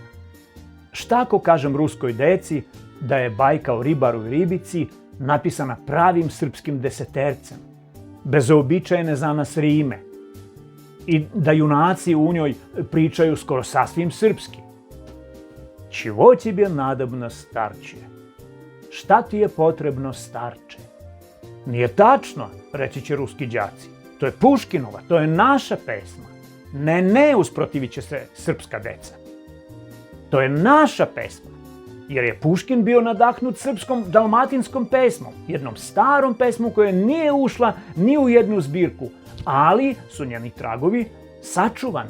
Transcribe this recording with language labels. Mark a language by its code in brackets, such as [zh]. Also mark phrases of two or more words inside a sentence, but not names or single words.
[sr] Šta ako kažem ruskoj deci da je bajka o ribaru i ribici napisana pravim srpskim desetercem, bez uobičajene za nas rime, i da junaci u njoj pričaju skoro sasvim srpski? [ru] Čего тебе надобно, starče? [sr] Šta ti je potrebno, starče? Nije tačno, reći će ruski đaci. To je Puškinova, to je naša pesma. Ne, usprotivit će se srpska deca. To je naša pesma, jer je Puškin bio nadahnut srpskom dalmatinskom pesmom, jednom starom pesmom koja nije ušla ni u jednu zbirku, ali su njeni tragovi sačuvani.